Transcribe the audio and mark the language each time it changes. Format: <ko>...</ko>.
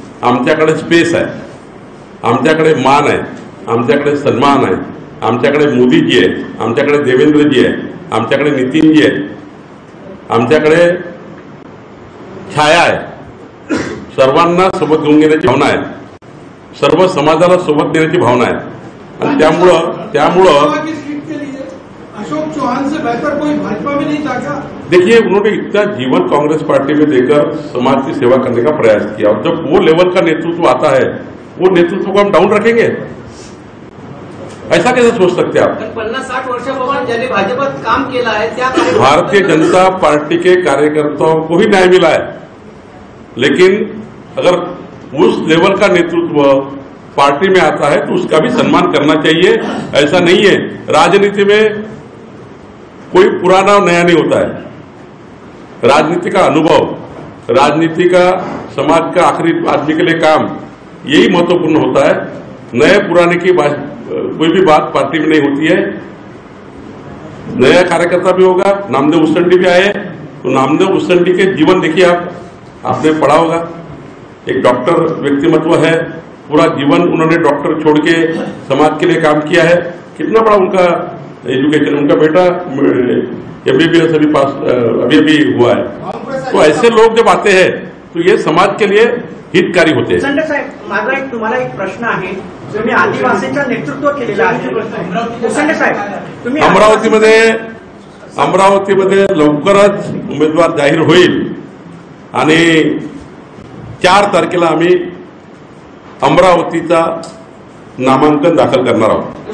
<mr>आमच्याकडे स्पेस आहे, आमच्याकडे मान आहे, आमच्याकडे सन्मान आहे, आमच्याकडे मोदीजी आहे, आमच्याकडे देवेंद्रजी आहे, आमच्याकडे नितीनजी आहे, आमच्याकडे छाया आहे। सर्वांना सोबत घेऊन घेण्याची भावना आहे, सर्व समाजाला सोबत देण्याची भावना आहे आणि त्यामुळं</mr> <hi>अशोक चौहान से बेहतर कोई भाजपा में नहीं जागा। देखिए, उन्होंने इतना जीवन कांग्रेस पार्टी में देकर समाज की सेवा करने का प्रयास किया और जब वो लेवल का नेतृत्व आता है, वो नेतृत्व को हम डाउन रखेंगे? ऐसा कैसे सोच सकते हैं आप?</hi> <mr>50-60 वर्षापासून ज्यांनी भाजपात काम केलं आहे त्या</mr> <hi>भारतीय जनता पार्टी के कार्यकर्ताओं को ही न्याय मिला है, लेकिन अगर उस लेवल का नेतृत्व पार्टी में आता है तो उसका भी सम्मान करना चाहिए। ऐसा नहीं है, राजनीति में कोई पुराना और नया नहीं होता है। राजनीति का अनुभव, राजनीति का, समाज का आखिरी आदमी के लिए काम, यही महत्वपूर्ण होता है। नए पुराने की कोई भी बात पार्टी में नहीं होती है। नया कार्यकर्ता भी होगा, नामदेव उसंडी भी आए, तो नामदेव उसंडी के जीवन देखिए, आपने पढ़ा होगा। एक डॉक्टर व्यक्तिमत्व है, पूरा जीवन उन्होंने डॉक्टर छोड़ के समाज के लिए काम किया है। कितना बड़ा उनका एजुकेशन, उनका बेटा MBBS अभी हुआ है। तो ऐसे लोग जब आते हैं तो ये समाज के लिए हितकारी होते हैं।</hi> <mr>संजय साहेब, माझा तुम्हाला एक प्रश्न आहे। तुम्ही आदिवासींचं नेतृत्व केलेलं आहे। संजय साहेब, तुम्ही अमरावतीमध्ये लवकरच उमेदवार जाहीर होईल आणि 4 तारखेला आम्ही अमरावतीचा नामांकन दाखल करणार आहोत।</mr>